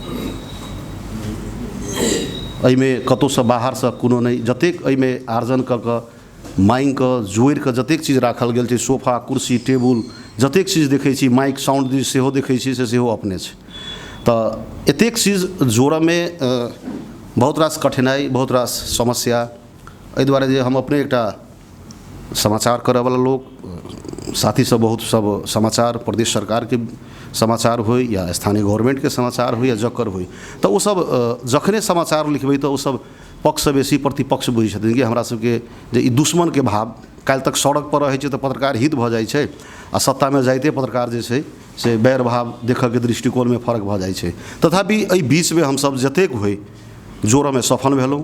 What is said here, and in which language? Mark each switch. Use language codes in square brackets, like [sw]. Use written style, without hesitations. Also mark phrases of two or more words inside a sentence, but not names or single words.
[mai] एहि में कतौ से बाहर से कोनो नहीं, जतेक एहि में आर्जन कऽ माइंग कऽ जोड़ि कऽ जतेक चीज राखल गेल छै, सोफा कुर्सी टेबुल जतेक चीज देखै छी, माइक साउंड सेहो देखै छी, से सेहो अपने छै। तो एतेक चीज जोड़ऽ में बहुत रास कठिनाई, बहुत रास समस्या। एहि दुआरे जे हम अपने एकटा समाचार करऽ वाला लोग, साथी सब बहुत सब समाचार प्रदेश सरकार के समाचार हो या स्थानीय गवर्नमेंट के समाचार हो या जकर हो, तो वो सब जखने समाचार लिखबै तो वो सब पक्ष से बेसी प्रतिपक्ष बुझै छथिन कि हमरा सबके जे ई दुश्मन के भाव काल्हि तक सड़क पर रहै छै तो पत्रकार हित भऽ जाइ छै, आ सत्ता में जाइते पत्रकार जे छै से बैर भाव देखऽ के दृष्टिकोण में फर्क भऽ जाइ छै। तथापि एहि बीच में हम सब जतेक होइ जोड़ऽ में सफल भेलहुँ।